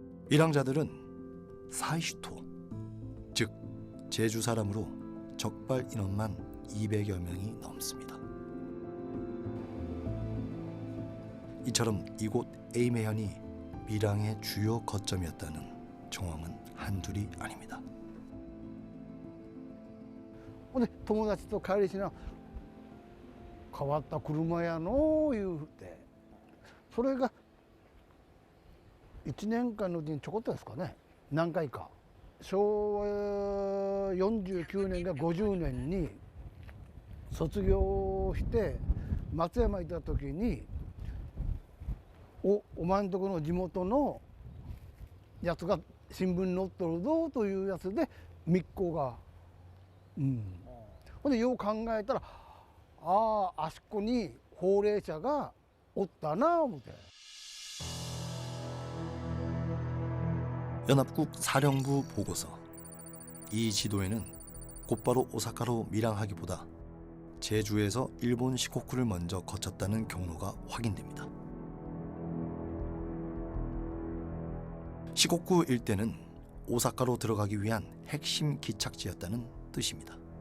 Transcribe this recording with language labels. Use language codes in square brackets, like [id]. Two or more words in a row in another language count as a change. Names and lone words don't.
[ko] 밀항자들은 사이슈토, 즉 제주 사람으로 적발 인원만 200여 명이 넘습니다. 이처럼 이곳 에이메현이 밀양의 주요 거점이었다는 정황은 한둘이 아닙니다. [ja] で友達と帰りしな変わった車やの言うて、それが1年間のうちにちょこっとですかね、何回か。昭和49年が50年に卒業して松山行った時にお前んとこの地元のやつが新聞に載っとるぞというやつで密航が、ほんでよう考えたらあそこに高齢者がおったな思って。 [ko] 연합국 사령부 보고서. 이 지도에는 곧바로 오사카로 밀항하기보다 제주에서 일본 시코쿠를 먼저 거쳤다는 경로가 확인됩니다. 시코쿠 일대는 오사카로 들어가기 위한 핵심 기착지였다는 뜻입니다.